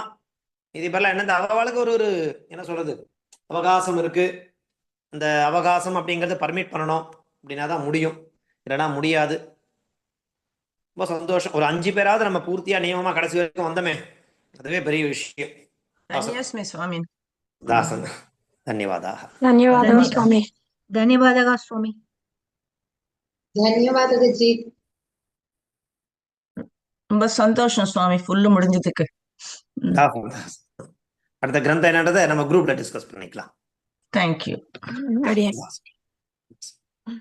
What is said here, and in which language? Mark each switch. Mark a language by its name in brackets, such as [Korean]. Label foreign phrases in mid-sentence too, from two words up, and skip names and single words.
[Tamil] இது இப்பெல்லாம் என்ன, அவளுக்கு ஒரு என்ன சொல்றது அவகாசம் இருக்கு. அந்த அவகாசம் அப்படிங்கறத பர்மிட் பண்ணணும் அப்படின்னா தான் முடியும், இல்லைன்னா முடியாது. ரொம்ப சந்தோஷம். ஒரு 5 பேராவது நம்ம பூர்த்தியா நியமமா கடைசி வரைக்கும் வந்தோமே, அதுவே பெரிய விஷயம். தாசன், [Sanskrit] ಧನ್ಯವಾದಾः. [Kannada] ಧನ್ಯವಾದಗಳು ಸ್ವಾಮಿ. ಧನ್ಯವಾದಗಳು ಸ್ವಾಮಿ. ಧನ್ಯವಾದಗಳು ಜಿ. [Tamil] ரொம்ப சந்தோஷம் சுவாமி, ஃபுல்லு முடிஞ்சதுக்கு. அடுத்த கிரந்தம் என்னன்றதை நம்ம [English] group discuss [Tamil] பண்ணிக்கலாம். தேங்க்யூ.